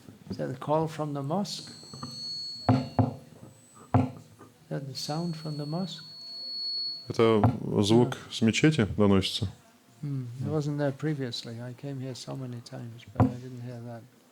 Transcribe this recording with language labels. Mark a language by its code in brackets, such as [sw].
[en] Is that the call from the mosque? Is that the sound from the mosque? [ru] Это звук с мечети доносится? [en] It wasn't there previously. I came here so many times, but I didn't hear that.